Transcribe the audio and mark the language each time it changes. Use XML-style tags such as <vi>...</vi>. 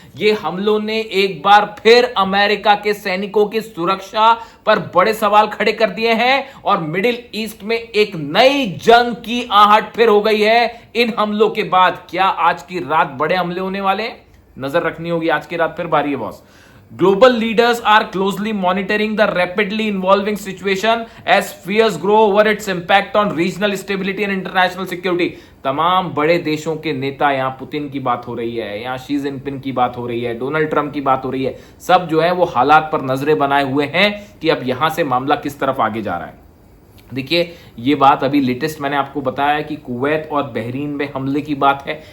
<hi>ये हमलों ने एक बार फिर अमेरिका के सैनिकों की सुरक्षा पर बड़े सवाल खड़े कर दिए हैं और मिडिल ईस्ट में एक नई जंग की आहट फिर हो गई है इन हमलों के बाद। क्या आज की रात बड़े हमले होने वाले हैं? नजर रखनी होगी, आज की रात फिर बारी है boss.</hi> <en>Global leaders are closely monitoring the rapidly evolving situation as fears grow over its impact on regional stability and international security.</en> <hi>तमाम बड़े देशों के नेता, यहाँ पुतिन की बात हो रही है, यहाँ शी जिनपिंग की बात हो रही है, डोनाल्ड ट्रंप की बात हो रही है, सब जो है वो हालात पर नजरें बनाए हुए हैं कि अब यहां से मामला किस तरफ आगे जा रहा है। देखिए, ये बात अभी लेटेस्ट मैंने आपको बताया कि कुवैत और बहरीन में हमले की बात है।</hi>